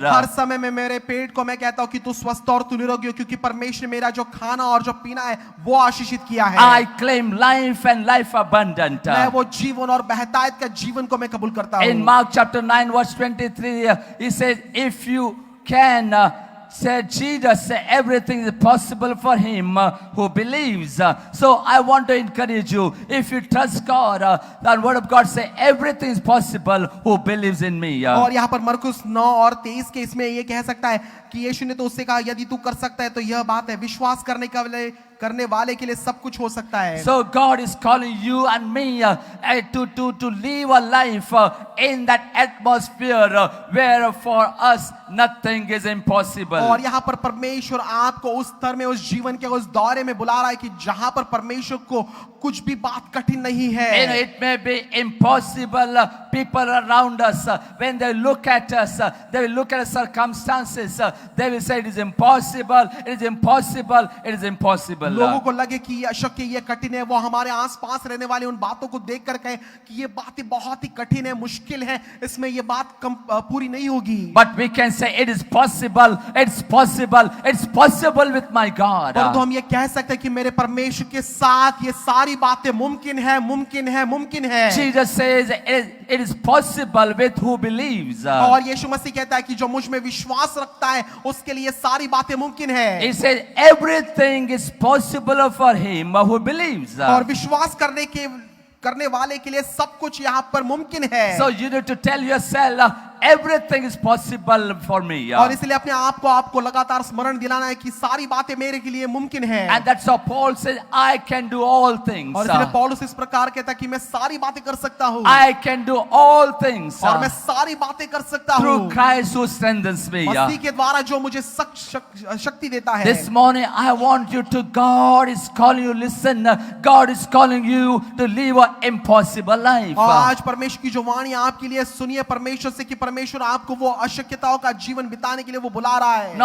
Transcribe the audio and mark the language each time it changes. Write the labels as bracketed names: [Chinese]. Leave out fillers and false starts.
[Hindi] हर समय में मेरे पेट को मैं कहता हूँ कि तू स्वस्थ और तू निरोगी हो, क्योंकि परमेश्वर ने मेरा जो खाना और जो पीना है वो आशीषित किया है। [English] I claim life and life abundant. [Hindi] मैं वो जीवन और बहतायत का जीवन को मैं कबूल करता हूँ। [English] In Mark chapter 9 verse 23, he says, if you can, said Jesus, everything is possible for him who believes. So I want to encourage you, if you trust God, the word of God say everything is possible who believes in me. [Hindi] और यहाँ पर मरकुस 9 और 23 के इसमें ये कह सकता है कि यीशु ने तो उससे कहा यदि तू कर सकता है तो यह बात है, विश्वास करने वाले के लिए सब कुछ हो सकता है। [English] So God is calling you and me to live a life in that atmosphere where for us nothing is impossible. [Hindi] और यहाँ पर परमेश्वर आपको उस स्तर में, उस जीवन के उस दौरे में बुला रहा है कि जहाँ पर परमेश्वर को कुछ भी बात कठिन नहीं है। [English] It may be impossible. People around us, when they look at us, they will look at circumstances. They will say it is impossible. It is impossible. It is impossible. [Hindi] लोगों को लगे कि ये अशक्य, ये कठिन है, वो हमारे आसपास रहने वाले उन बातों को देख कर कहें कि ये बातें बहुत ही कठिन है, मुश्किल है, इसमें ये बात पूरी नहीं होगी। [English] But we can say it is possible. It's possible. It's possible with my God. [Hindi] परंतु हम ये कह सकते हैं कि मेरे परमेश्वर के साथ ये सारी बातें मुमकिन है, मुमकिन है, मुमकिन है। [English] Jesus says it is possible with who believes. [Hindi] और यीशु मसीह कहता है कि जो मुझ में विश्वास रखता है उसके लिए सारी बातें मुमकिन है। [English] He says everything is possible for him who believes. [Hindi] और विश्वास करने वाले के लिए सब कुछ यहाँ पर मुमकिन है। [English] So you need to tell yourself everything is possible for me. [Hindi] और इसलिए अपने आप को आपको लगातार स्मरण दिलाना है कि सारी बातें मेरे के लिए मुमकिन है। [English] And that's how Paul says, I can do all things. [Hindi] और इसलिए पौलुस इस प्रकार कहता है कि मैं सारी बातें कर सकता हूँ, [English] I can do all things [Hindi] और मैं सारी बातें कर सकता हूँ [English] through Christ who strengthens me. [Hindi] मसीह के द्वारा जो मुझे शक्ति देता है। [English] This morning I want you to, God is calling you, listen, God is calling you to live an impossible life. [Hindi] और आज परमेश्वर की जो वाणी आपके लिए सुनिए परमेश्वर से कि परमेश्वर आपको वो अशक्यताओं का जीवन बिताने के लिए वो बुला रहा है।